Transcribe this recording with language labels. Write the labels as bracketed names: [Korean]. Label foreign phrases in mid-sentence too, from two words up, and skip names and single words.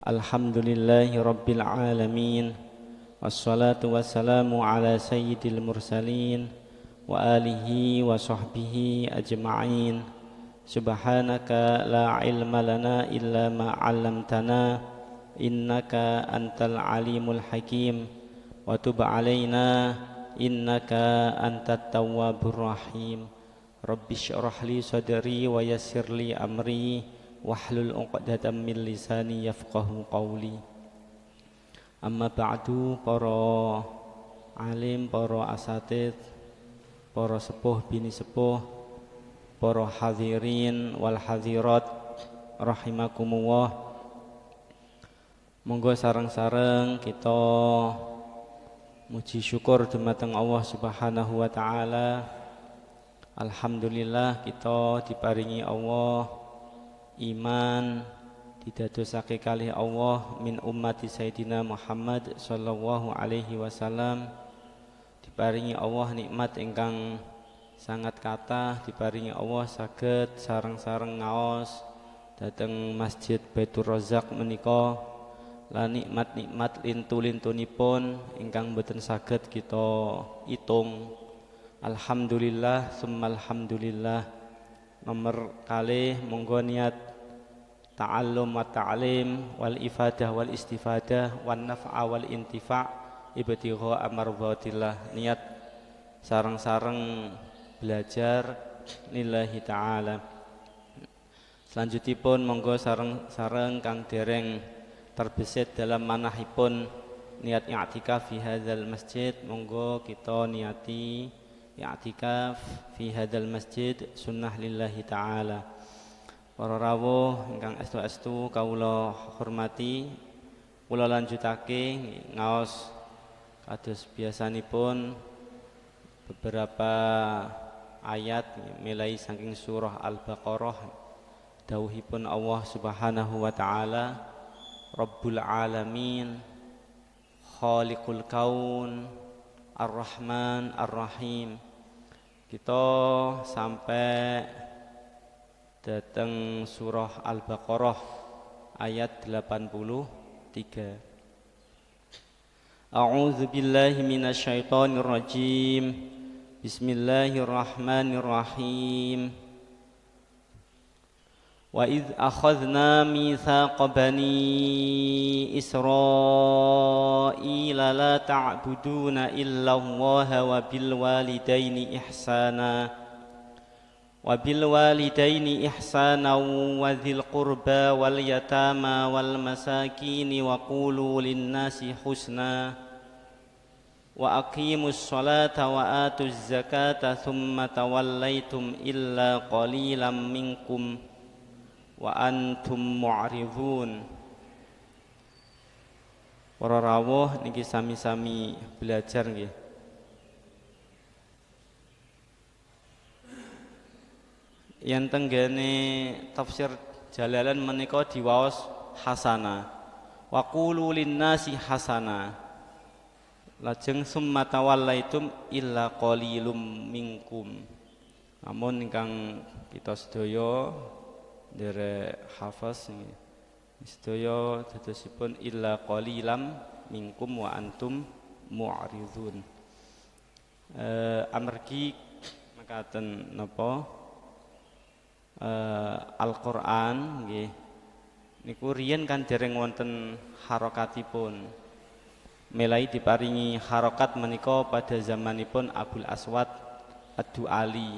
[Arabic] الحمد لله رب العالمين. والصلاة والسلام على سيد المرسلين وآله وصحبه أجمعين. سبحانك لا علم لنا إلا ما علمتنا إنك أنت العليم الحكيم وتب علينا إنك أنت التواب الرحيم. رب اشرح لي صدري ويسر لي أمري واحلل عقدة من لساني يفقهوا قولي. أما بعد, [Javanese] para alim, para asatidz, para sepuh bini sepuh, para [Arabic] الحاضرين والحاضرات رحمكم الله. [Javanese] Monggo sareng-sareng kita muji syukur dumateng Allah [Arabic] سبحانه وتعالى. [Javanese] Alhamdulillah kita diparingi Allah iman didadosake kalih Allah [Arabic] من أمة سيدنا محمد صلى الله عليه وسلم. [Javanese] Diparingi Allah nikmat ingkang sangat kathah, diparingi Allah saged sareng-sareng ngaos dhateng Masjid Baitur Razzaq menika lan nikmat-nikmat lintu-lintunipun ingkang boten saged kita itung. [Arabic] الحمد لله ثم الحمد لله. [Javanese] Nomor kalih monggo niat [Arabic] تعلم وتعليم والإفادة والاستفادة والنفع والانتفاع ابتغاء مرضاة الله. [Javanese] Niat sareng-sareng belajar [Arabic] لله تعالى. [Javanese] Selanjutipun monggo sareng-sareng kang dereng terbesit dalam manahipun niat [Arabic] اعتكاف في هذا المسجد, [Javanese] monggo kita niati [Arabic] اعتكاف في هذا المسجد سنة لله تعالى. [Javanese] Para rawuh ingkang estu-estu kawula hormati, kula lanjutake ngaos kados biasanipun beberapa ayat mulai saking surah Al-Baqarah. [Arabic] Dawuhipun الله سبحانه وتعالى، رب العالمين، خالق الكون، الرحمن الرحيم. [Javanese] Kita sampai datang surah Al-Baqarah ayat 83. [Arabic] أعوذ بالله من الشيطان الرجيم. بسم الله الرحمن الرحيم. وإذ أخذنا ميثاق بني إسرائيل لا تعبدون إلا الله وبالوالدين إحسانا و ذي القربى واليتامى والمساكين وقولوا للناس حسنا وأقيموا الصلاة وآتوا الزكاة ثم توليتم إلا قليلا منكم وأنتم معرضون. [Javanese] Para rawuh niki sami-sami belajar nggih. Yen tenggene tafsir Jalalan menika diwaos hasana. [Arabic] وقولوا للناس حسنا. Lajeng ثم توليتم إلا قليل منكم. [Javanese] Namun ingkang kita sedaya derek hafaz sedaya dadosipun [Arabic] إلا قليلا منكم وأنتم معرضون. [Javanese] Amargi mekaten napa Al-Qur'an nggih niku riyen kan dereng wonten harokatipun. Melai diparingi harokat menika pada zamanipun Abul Aswad Ad-Du'ali.